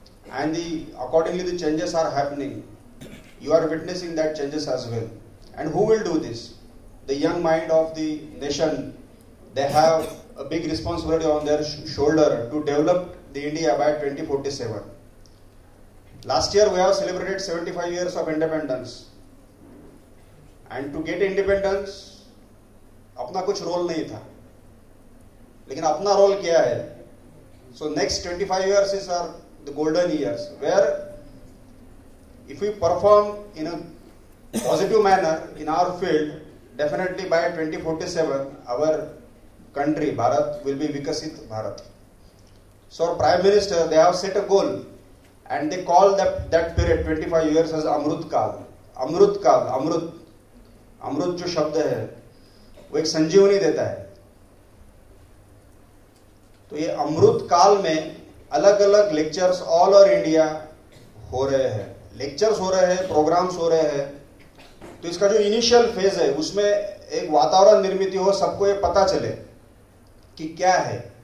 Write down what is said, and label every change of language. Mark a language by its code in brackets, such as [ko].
[en] And accordingly the changes are happening. You are witnessing that changes as well. And who will do this? The young mind of the nation. They have a big responsibility on their shoulder to develop the India by 2047. Last year we have celebrated 75 years of independence. And to get independence, [hi] अपना कुछ role नहीं था. लेकिन अपना role क्या है? [en] So next 25 years is the golden years, where if we perform in a positive manner in our field, definitely by 2047 our country, Bharat, will be Vikasit Bharat. So our Prime Minister, they have set a goal and they call that period 25 years as Amrut Kal. [hi] Amrut Kal, Amrut जो शब्द है वो एक संजीवनी देता है. तो ये अमृत काल में अलग अलग लेक्चर्स [en] all over India [hi] हो रहे हैं, लेक्चर्स हो रहे हैं, प्रोग्राम्स हो रहे हैं. तो इसका जो इनिशियल फेज है उसमें एक वातावरण निर्मित हो, सबको ये पता चले कि क्या है.